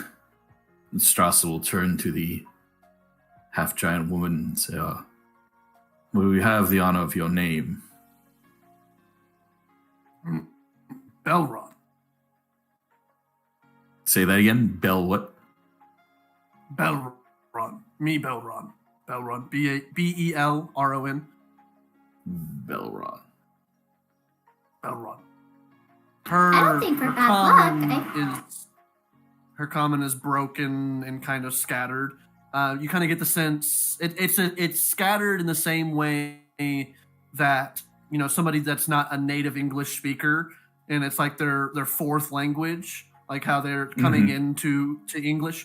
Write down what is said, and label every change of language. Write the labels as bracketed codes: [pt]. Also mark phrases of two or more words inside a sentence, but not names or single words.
[en] And Strasser will turn to the half-giant woman and say, will we have the honor of your name? Belron. Say that again? Bell what? Belron. Me, Belron. Belron. Belron. Belron. Belron. I don't think for bad luck. Her common is broken and kind of scattered. You kind of get the sense it's scattered in the same way that somebody that's not a native English speaker, and it's like their fourth language, like how they're coming into English.